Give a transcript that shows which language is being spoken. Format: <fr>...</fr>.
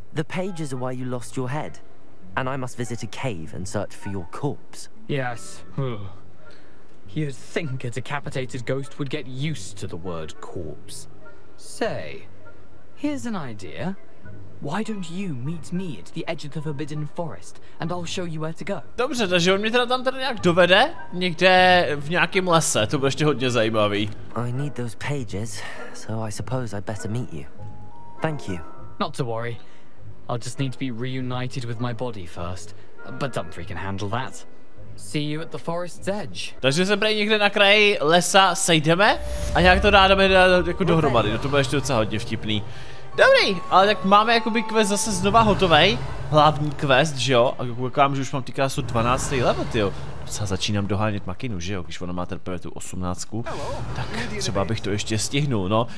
<en>The pages are why you lost your head, and I must visit a cave and search for your corpse. Yes. You'd think a decapitated ghost would get used to the word corpse. Say, here's an idea. Why don't you meet me at the edge of the Forbidden Forest, and I'll show you where to go.</en> <cs>Dobře, takže on mě teda tam nějak dovede, někde v nějakém lese, to bude ještě hodně zajímavý.</cs> <en>I need those pages, so I suppose I'd better meet you. Thank you. Not to worry. I'll just need to be reunited with my body first, but Dumfrey can handle that. See you at the forest's edge.</en> <cs>Takže se prej někde na kraji lesa sejdeme a nějak to dáme jako dohromady, no to bude ještě docela hodně vtipný. Dobrý, ale tak máme jakoby quest zase znova hotovej, hlavní quest, že jo, a koukám, že už mám ty krásu 12. level, tyjo. Docela začínám dohánět makinu, že jo, když ona má teprve tu 18, tak třeba bych to ještě stihnul, no.</cs>